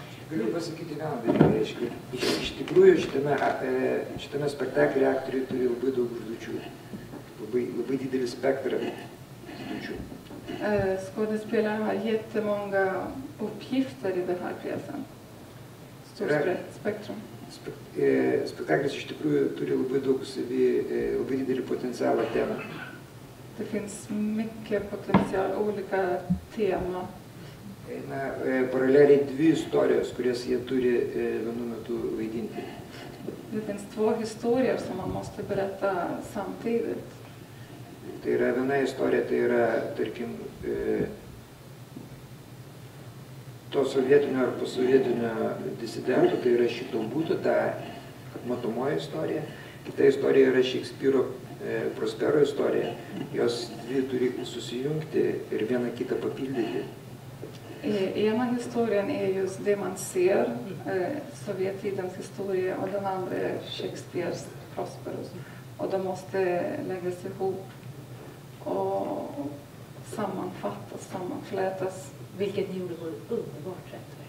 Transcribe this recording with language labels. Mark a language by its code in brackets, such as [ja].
[lt] Galiu pasakyti vieną dalyką, reiškia, iš tikrųjų šitame spektaklyje aktoriai turi labai daug užduočių, labai didelį spektrą užduočių. [sv] Skådespelare har jättemånga uppgifter i den här pjäsen. Stort spektrum. [lt] Spektaklis iš tikrųjų turi labai daug labai didelį potencialą temą. [sv] Det finns mycket potential, olika tema. [lt] Eina paraleliai dvi istorijos, kurias jie turi vienu metu vaidinti. [sv] Det finns två historier som man måste berätta samtidigt. [lt] Tai yra viena istorija, tai yra, tarkim, to sovietinio ar posovietinio disidento, tai yra šito būtų, ta matomoji istorija. Kita istorija yra Šekspyro Prospero istorija. Jos dvi turi susijungti ir vieną kitą papildyti. [sv] Ena historien är just det man ser, Sovjettidens historia, och den andra är Shakespeares Prosperous. Och de måste läggas ihop och sammanfattas, sammanflätas. Vilket ni gjorde var underbart rätt.